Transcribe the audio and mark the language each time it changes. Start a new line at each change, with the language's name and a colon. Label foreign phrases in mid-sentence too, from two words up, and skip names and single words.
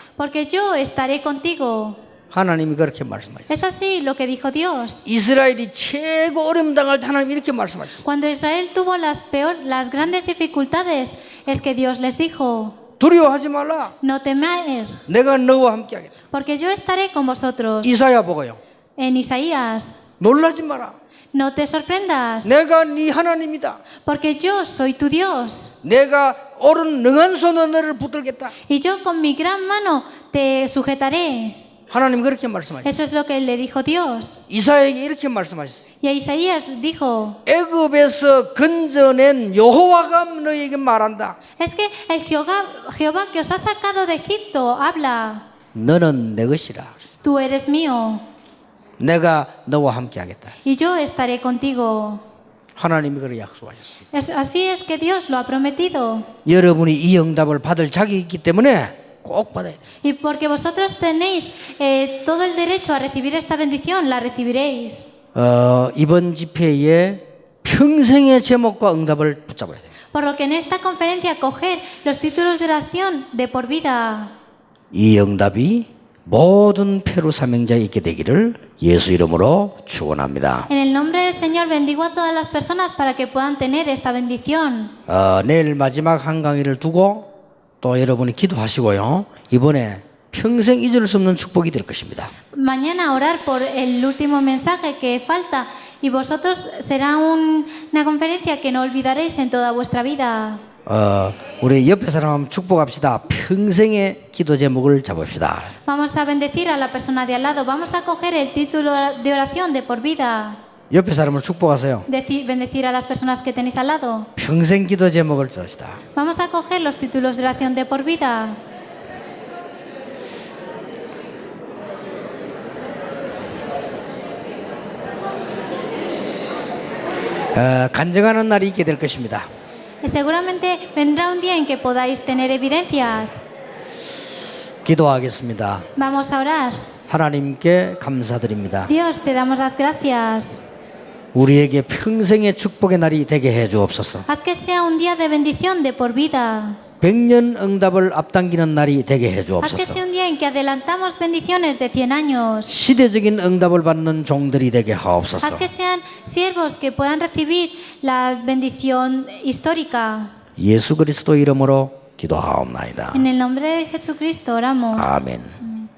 Spanish: porque yo estaré contigo.
Korean: 하나님이 그렇게 말씀하셨어요.
Spanish: Es así lo que dijo Dios.
Korean: 이스라엘이 최고 어려움 당할 때 하나님이 이렇게 말씀하셨어요.
Spanish: Cuando Israel tuvo las grandes dificultades, es que Dios les dijo:
Korean: 두려워하지 말라.
Spanish: no temer,
Korean: 내가 너와 함께 하겠다.
Spanish: porque yo estaré con vosotros.
Korean: 이사야 보고요.
Spanish: En Isaías:
Korean: 놀라지 마라.
Spanish: no te sorprendas,
Korean: 내가 네 하나님이다.
Spanish: porque yo soy tu Dios.
Korean: 내가 오른 능한 손으로 너를 붙들겠다.
Spanish: Y yo con mi gran mano te sujetaré.
Korean: 하나님 그렇게 말씀하셨어요.
Spanish: Eso es lo que le dijo Dios.
Korean: 이사야에게 이렇게 말씀하셨어요.
Spanish: Y a Isaías dijo:
Korean: 애굽에서 건져낸 여호와가 너희에게 말한다.
Spanish: es que el Jehová que os ha sacado de Egipto habla:
Korean: 너는 내 것이라.
Spanish: tú eres mío
Korean: 내가 너와 함께 하겠다.
Spanish: y yo estaré contigo.
Korean: 하나님이 그렇게 약속하셨어요.
Spanish: Así es que Dios lo ha prometido.
Korean: 여러분이 이 응답을 받을 자격이 있기 때문에 꼭 받아야 돼요.
Spanish: Y porque vosotros tenéis todo el derecho a recibir esta bendición, la recibiréis.
Korean: 이번 집회에 평생의 제목과 응답을 붙잡아야 돼요.
Spanish: Por lo que en esta conferencia coger los títulos de oración de por vida.
Korean: 이 응답이 모든 페루 사명자에 있게 되기를 예수 이름으로 축원합니다.
Spanish: En el nombre del Señor bendigo a todas las personas para que puedan tener esta bendición.
Korean: 내일 마지막 한 강의를 두고 또 여러분이 기도하시고요. 이번에 평생 잊을 수 없는 축복이 될 것입니다.
Spanish: Mañana orar por el último mensaje que falta y vosotros será una conferencia que no olvidaréis en toda vuestra vida.
Korean: 우리 옆에 사람 한번 축복합시다. 평생의 기도 제목을 잡읍시다.
Spanish: Vamos a bendecir a la persona de al lado. Vamos a coger el título de oración de por vida.
Korean: 옆에 사람을 축복하세요.
Spanish: Bendecir a las personas que tenéis al lado.
Korean: 평생 기도 제목을 잡읍시다.
Spanish: Vamos a coger los títulos de oración de por vida.
Korean: 간증하는 날이 있게 될 것입니다.
Spanish: Seguramente vendrá un día en que podáis tener evidencias.
Korean: 기도하겠습니다.
Spanish: Vamos a orar.
Korean: 하나님께 감사드립니다.
Spanish: Dios, te damos las gracias.
Korean: 우리에게 평생의 축복의 날이 되게 해 주옵소서.
Spanish: Haz que sea un día de bendición de por vida.
Korean: 100년 응답을 앞당기는 날이 되게 해
Spanish: Haz que
Korean: 주옵소서.
Spanish: sea un día en que adelantamos bendiciones de 100 años.
Korean: 시대적인 응답을 받는 종들이 되게
Spanish: Haz
Korean: 하옵소서.
Spanish: que sean siervos que puedan recibir la bendición histórica.
Korean: 예수 그리스도 이름으로 기도하옵나이다.
Spanish: En el nombre de Jesucristo oramos.
Korean: 아멘.